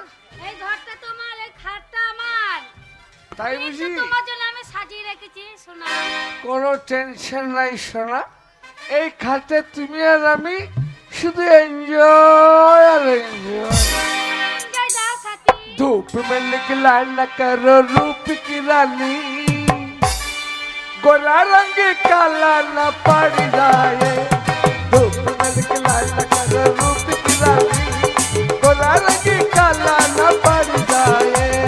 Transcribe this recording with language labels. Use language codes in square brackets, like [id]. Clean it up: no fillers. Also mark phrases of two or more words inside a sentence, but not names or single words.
[bn] এই ঘরটা তোমার, এই খাটটা আমার। তাই এই বুঝি? তো তোমার জন্য আমি সাজিয়ে রেখেছি, শোনা। কোনো টেনশন নাই সোনা। এই খাটে তুমি আর আমি শুধু এনজয় আর এনজয়। জয় দা সাথী। [hi] धूप में निकला न करो रूप की रानी, गोरा रंग काला न पड़ जाए। धूप में निकला न करो रूप की रानी, गोरा रंग काला न पड़ जाए।